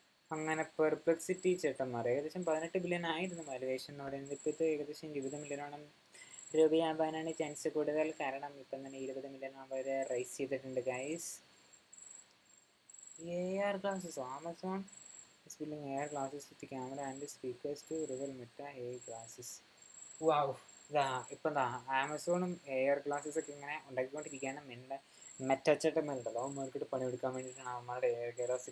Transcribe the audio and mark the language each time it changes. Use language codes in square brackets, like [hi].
[ml] അങ്ങനെ പെർപ്ലെക്സിറ്റി ചേട്ടന്മാർ ഏകദേശം 18 ബില്യൺ ആയിരുന്നു വാലുവേഷൻ എന്ന് പറയുന്നത്. ഇപ്പോൾ ഇത് ഏകദേശം 20 മില്യണോളം രൂപയാകാനാണ് ചാൻസ് കൂടുതൽ. കാരണം ഇപ്പം തന്നെ 20 മില്യൺ വരെ റൈസ് ചെയ്തിട്ടുണ്ട് guys. [en] AR glasses, Amazon is building AR glasses with camera and speakers to rival Meta AI glasses. [ml] വാവ്, ഇപ്പം ആമസോണും AR ഗ്ലാസ്സസ് ഒക്കെ ഇങ്ങനെ ഉണ്ടാക്കിക്കൊണ്ടിരിക്കുകയാണ്. മെറ്റച്ചേട്ടന്മാരുണ്ടല്ലോ, അവന്മാർക്കിട്ട് പണിയെടുക്കാൻ വേണ്ടിയിട്ടാണ് അവന്മാരുടെ AR ഗ്ലാസ്.